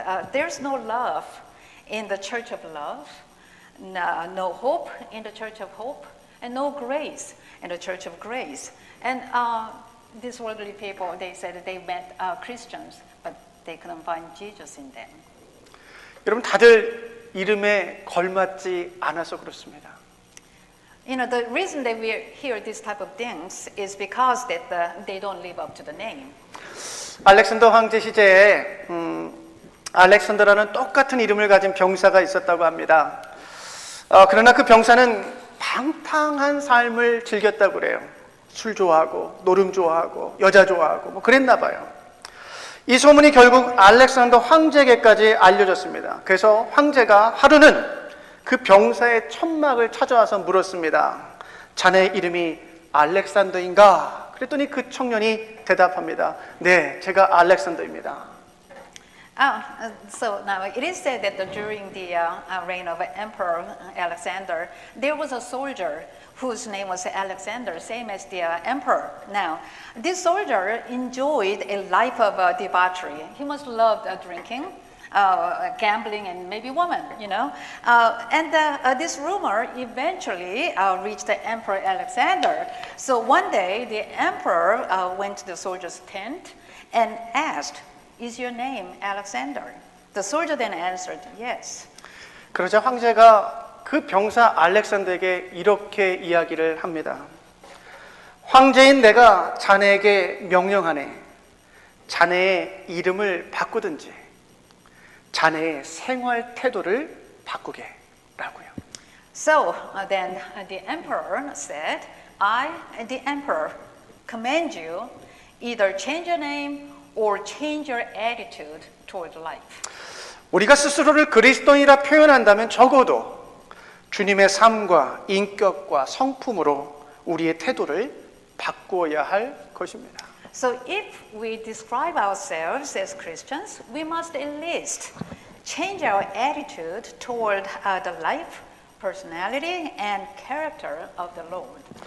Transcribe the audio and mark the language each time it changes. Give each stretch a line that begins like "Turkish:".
English: There's no love in the church of love, no hope in the church of hope, and no grace in the church of grace. And these worldly people, they said they met Christians, but they couldn't find Jesus in them.
Korean: 여러분 다들 이름에 걸맞지 않아서 그렇습니다.
English: You know, the reason that we hear this type of things is because that they don't live up to the name.
Korean: 알렉산더 황제 시대에 알렉산더라는 똑같은 이름을 가진 병사가 있었다고 합니다. 그러나 그 병사는 방탕한 삶을 즐겼다고 그래요. 술 좋아하고 노름 좋아하고 여자 좋아하고 뭐 그랬나 봐요. 이 소문이 결국 알렉산더 황제에게까지 알려졌습니다. 그래서 황제가 하루는 그 병사의 천막을 찾아와서 물었습니다. 자네 이름이 알렉산더인가? 그랬더니 그 청년이 대답합니다. 네, 제가 알렉산더입니다.
English: So now it is said that during the reign of Emperor Alexander, there was a soldier whose name was Alexander, same as the emperor. Now, this soldier enjoyed a life of debauchery. He must love drinking, gambling, and maybe women, you know. And this rumor eventually reached the Emperor Alexander. So one day, the emperor went to the soldier's tent and asked, "Is your name Alexander?" The soldier then answered, "Yes."
Korean: 그러자 황제가 그 병사 알렉산더에게 이렇게 이야기를 합니다. 황제인 내가 자네에게 명령하네. 자네의 이름을 바꾸든지 자네의 생활 태도를 바꾸게 라고요.
English: So then the emperor said, "I, the emperor, command you either change your name or change your attitude toward life."
Korean: 우리가 스스로를 그리스도인이라 표현한다면 적어도 주님의 삶과 인격과 성품으로 우리의 태도를 바꾸어야 할 것입니다.
English: So if we describe ourselves as Christians, we must at least change our attitude toward the life, personality, and character of the Lord.